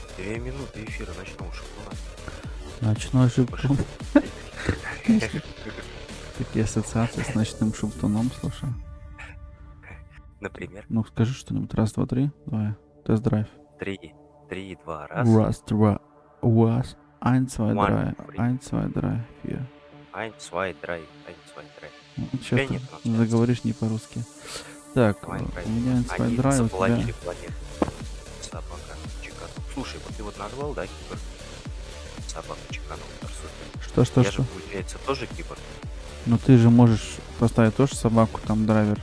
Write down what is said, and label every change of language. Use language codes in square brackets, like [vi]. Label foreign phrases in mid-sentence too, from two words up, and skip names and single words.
[ru] 2 минуты эфира ночного шоколада. Ночной шептун. Такие ассоциации с ночным шептуном, слушай. Например, Ну, скажи что-нибудь. Раз, два, три. Давай. Тест-драйв. 3, 2, раз. Раз, два, раз. Eins, zwei, One, drei. three. 1, 2, 3, 4. Ein, zwei, drei. Ein, zwei, drei. Сейчас нет ты трансляции. заговоришь не по-русски. Так, Давай, у меня 1, 2, Они 3, у тебя... заполонили планету. Собака чеканул. Слушай, вот ты вот назвал, да, киборг? Собака чеканул. Супер. Что? Я же, получается, тоже киборг. Ну ты же можешь поставить тоже собаку, там драйвер.